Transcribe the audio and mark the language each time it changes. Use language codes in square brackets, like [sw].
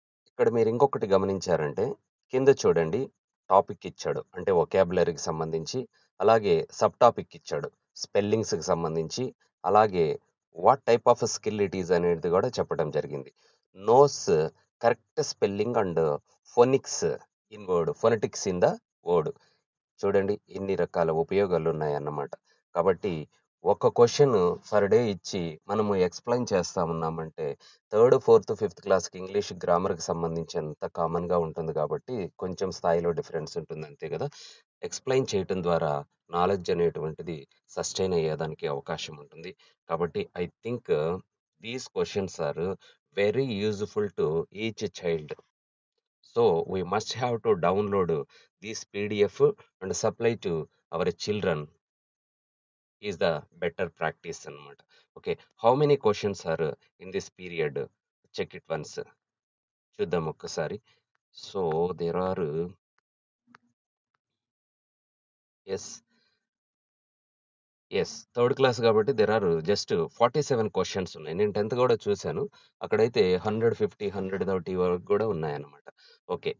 [te] ఇక్కడ మీరు ఇంకొకటి గమనించారంటే కింద చూడండి టాపిక్ ఇచ్చాడు. అంటే వొకాబులరీకి సంబంధించి, అలాగే సబ్ టాపిక్ ఇచ్చాడు. స్పెల్లింగ్స్‌కి సంబంధించి, అలాగే [en] what type of skill it is [te] అనేది కూడా చెప్పడం జరిగింది. [en] knows correct spelling and phonetics in the word. [te] చూడండి ఇన్ని రకాల ఉపయోగాలు ఉన్నాయన్నమాట. కాబట్టి ఒక క్వెషన్ పర్ డే ఇచ్చి మనము ఎక్స్‌ప్లెయిన్ చేస్తా ఉన్నామంటే థర్డ్, ఫోర్త్, ఫిఫ్త్ క్లాస్‌కి ఇంగ్లీష్ గ్రామర్‌కి సంబంధించినంత కామన్‌గా ఉంటుంది కాబట్టి కొంచెం స్థాయిలో డిఫరెన్స్ ఉంటుంది అంతే గదా! ఎక్స్‌ప్లెయిన్ చేయటం ద్వారా నాలెడ్జ్ అనేటువంటిది సస్టైన్ అయ్యేదానికి అవకాశం ఉంటుంది. [en] కాబట్టి I think these questions are very useful to each child. So we must have to download this PDF and supply to our children is the better practice అన్నమాట. Okay, how many questions are in this period? Check it once. [te] చూద్దాం ఒక్కసారి. [en] So there are yes, third class కాబట్టి there are just 47 questions ఉన్నాయి. [te] నేను 10థ్ కూడా చూసాను. అక్కడైతే 150, 130 వరకు కూడా ఉన్నాయన్నమాట. ఓకే.